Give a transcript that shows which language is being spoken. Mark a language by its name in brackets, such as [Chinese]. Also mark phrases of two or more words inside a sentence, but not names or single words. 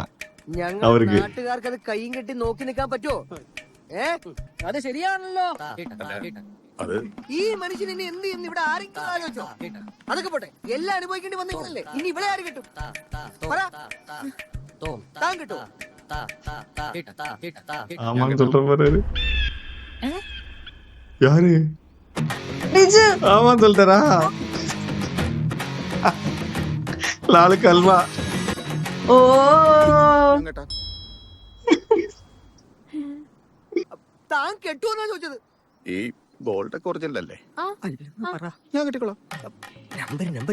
[Malayalam] ഞങ്ങൾ നാട്ടുകാർക്ക് അത് കൈയും കെട്ടി നോക്കി നിൽക്കാൻ പറ്റുമോ? അത് ശരിയാണല്ലോ. അത് ഈ മനുഷ്യൻ ഇനി എന്ത് ചെയ്യുന്നു ഇവിടെ ആരെങ്കിലും ആലോചിച്ചോ? അതൊക്കെ പോട്ടെ, എല്ലാം അനുഭവിക്കേണ്ടി വന്നില്ലേ? ഇനി ഇവിടെ ആര് കിട്ടും? താൻ കിട്ടുമോ? [Tamil] ஆமான்னு சொல்ற பாரு. யாரு? நிஜு. ஆமான்னு சொல்லிட்டாரா? [Malayalam] ലാലുക്ക് അൽവ. ഓ കേട്ടാ താൻ കെട്ടുമെന്നാ ചോദിച്ചത്. ഈ ഗോൾഡൊക്കെ ഒറിജിനൽ അല്ലേ? ഞാൻ കെട്ടിക്കോളാം. നമ്പർ